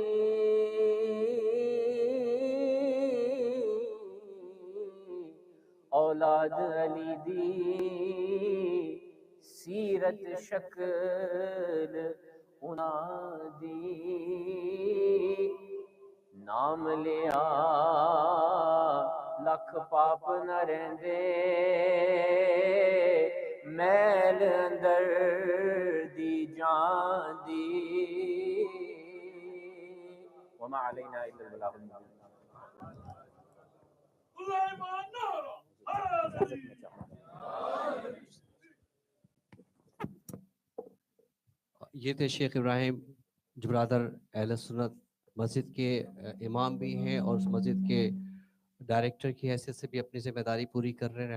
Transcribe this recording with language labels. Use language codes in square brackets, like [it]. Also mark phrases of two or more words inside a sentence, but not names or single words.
[pa] اولاد علی دی، سیرت شکل اونہاں دی، ناں لیا لکھ پاپ نہ رہندے, میل اندر دی جان دی, [ar] وما علينا إلا البلاغ المبين. [hi] ये थे शेख इब्राहिम, जो ब्रदर अहले सुन्नत मस्जिद के इमाम भी हैं और उस मस्जिद के डायरेक्टर की हैसियत से भी अपनी जिम्मेदारी पूरी कर रहे हैं।